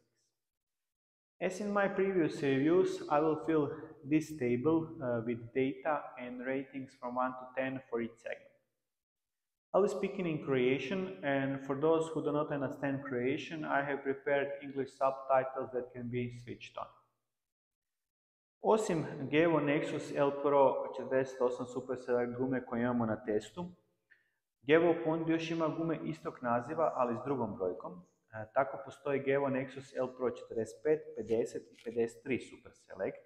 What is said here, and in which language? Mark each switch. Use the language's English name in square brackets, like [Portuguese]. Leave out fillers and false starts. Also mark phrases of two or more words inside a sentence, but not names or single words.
[English] As in my previous reviews, I will fill this table with data and ratings from 1 to 10 for each segment. I'll be speaking in Croatian, and for those who do not understand Croatian, I have prepared English subtitles that can be switched on. [Croatian] Osim Gevo Nexus L Pro 48 Super Select gume koje imamo na testu, Gevo u ponudi još ima gume istog naziva, ali s drugom brojkom. Tako postoji Gevo Nexus L Pro 45, 50 i 53 Super Select.